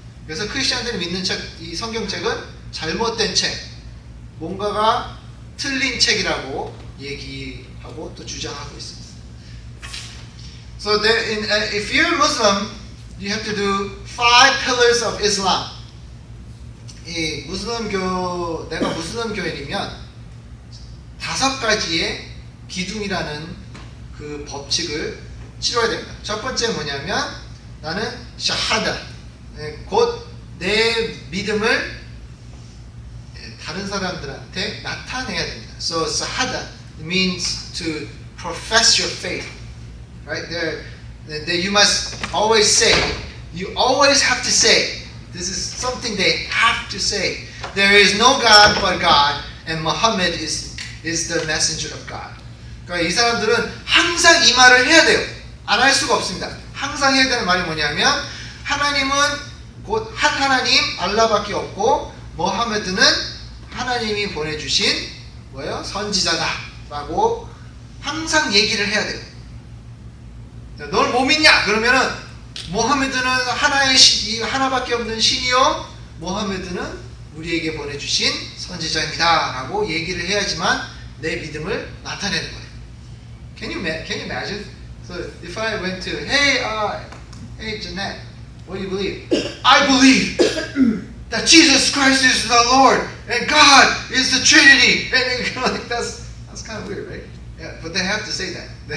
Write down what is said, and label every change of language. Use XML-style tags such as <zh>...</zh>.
<ko>그래서 크리스천들이 믿는 이 성경책은 잘못된 책, 뭔가가 틀린 책이라고 얘기하고 또 주장하고 있습니다.</ko> <en>So if you're Muslim, you have to do 5 pillars of Islam.</en> <ko>이 무슬림교, 내가 무슬림교인이면 5가지의 기둥이라는 그 법칙을 치러야 됩니다. 첫 번째 뭐냐면 나는 샤하다, 곧 내 믿음을 다른 사람들한테 나타내야 됩니다.</ko> <en>So shahada means to profess your faith, right? There you must always say. You always have to say. This is something they have to say. There is no God but God, and Muhammad is the messenger of God.</en> <ko>그러니까 이 사람들은 항상 이 말을 해야 돼요. 안 할 수가 없습니다. 항상 해야 되는 말이 뭐냐면 하나님은 곧 한 하나님 알라밖에 없고 모하메드는 하나님이 보내주신 뭐예요? 선지자다라고 항상 얘기를 해야 돼요. 널 뭐 믿냐? 그러면은 모하메드는 하나밖에 없는 신이요, 모하메드는 우리에게 보내주신 선지자입니다라고 얘기를 해야지만 내 믿음을 나타내는 거예요.</ko> <en>Can you imagine? So if I went to hey Jeanette, what do you believe? I believe that Jesus Christ is the Lord and God is the Trinity. And like that's kind of weird, right? Yeah, but they have to say that.</en>